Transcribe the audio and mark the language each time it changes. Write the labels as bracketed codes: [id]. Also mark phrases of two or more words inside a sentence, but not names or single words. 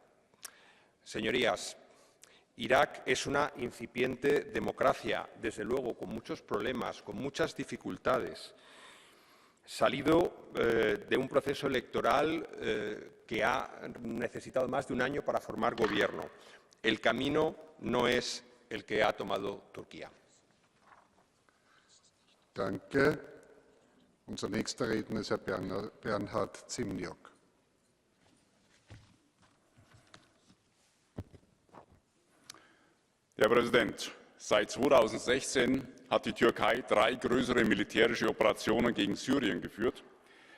[es] Señorías, Irak es una incipiente democracia, desde luego, con muchos problemas, con muchas dificultades, salido de un proceso electoral que ha necesitado más de un año para formar gobierno. El camino no es el que ha tomado Turquía. [de] Danke. Unser nächster Redner ist Herr Bernhard Zimniok. Herr Präsident, seit 2016 hat die Türkei 3 größere militärische Operationen gegen Syrien geführt.